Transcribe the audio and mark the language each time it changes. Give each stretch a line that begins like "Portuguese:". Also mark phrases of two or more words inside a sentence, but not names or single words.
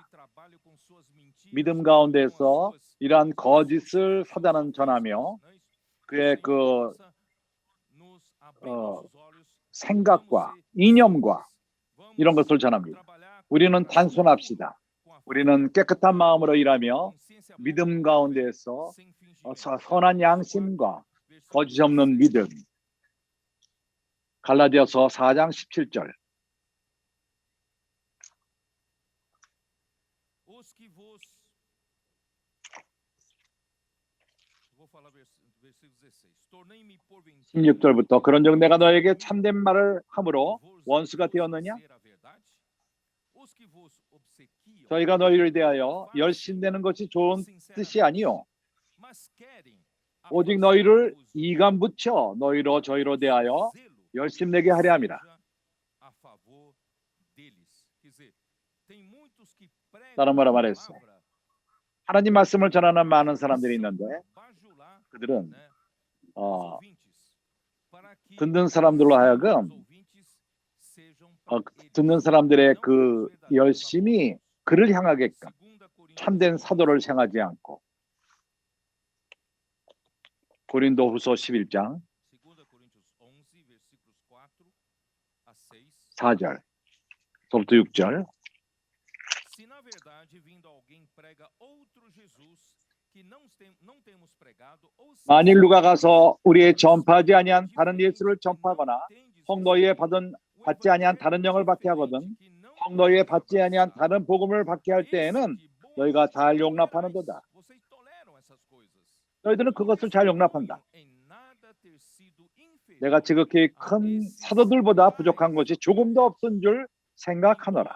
Korean: 믿음 가운데서 이러한 거짓을 사단은 전하며 그의 생각과 이념과 이런 것을 전합니다. 우리는 단순합시다. 우리는 깨끗한 마음으로 일하며 믿음 가운데서 선한 양심과 거짓 없는 믿음. 갈라디아서 4장 17절.
Portuguese: tornei-me porventura
Korean: 16절부터 그런즉 내가 너에게 참된 말을 함으로 원수가 되었느냐?
Portuguese: os que vos obsequiam
Korean: 저희가 너희를 대하여 열심내는 것이 좋은 뜻이 아니요
Portuguese: mas querem
Korean: 오직 너희를 이감 붙여 너희로 저희로 대하여 열심내게 하려 함이라.
Portuguese: a favor deles. Quer dizer, tem muitos que
Korean: 다른
Portuguese: pregam
Korean: 말로
Portuguese: a
Korean: 말했어.
Portuguese: palavra
Korean: 하나님 말씀을 전하는 많은 사람들이 있는데
Portuguese: bajular,
Korean: 그들은
Portuguese: né, os ouvintes, para que
Korean: 듣는 사람들로 하여금
Portuguese: os ouvintes sejam para eles.
Korean: 듣는 사람들의
Portuguese: Não
Korean: 그
Portuguese: os verdadeiros
Korean: 열심이
Portuguese: apóstolos.
Korean: 그를 향하게끔
Portuguese: 2 Coríntios
Korean: 참된
Portuguese: 11,
Korean: 사도를 향하지 않고 고린도후서 11장
Portuguese: 2 Coríntios 11, versículos 4 a 6.
Korean: 4절부터 6절.
Portuguese: Se na verdade vindo alguém prega outro Jesus que não temos pregado, ou se
Korean: 만일 누가 가서 우리의 전파하지 아니한 다른 예수를 전파하거나 혹 너희의 받지 아니한 다른 영을 받게 하거든 혹 너희의 받지 아니한 다른 복음을 받게 할 때에는 너희가 잘 용납하는도다. 너희들은 그것을 잘 용납한다. 내가 지극히 큰 사도들보다 부족한 것이 조금도 없은 줄 생각하노라.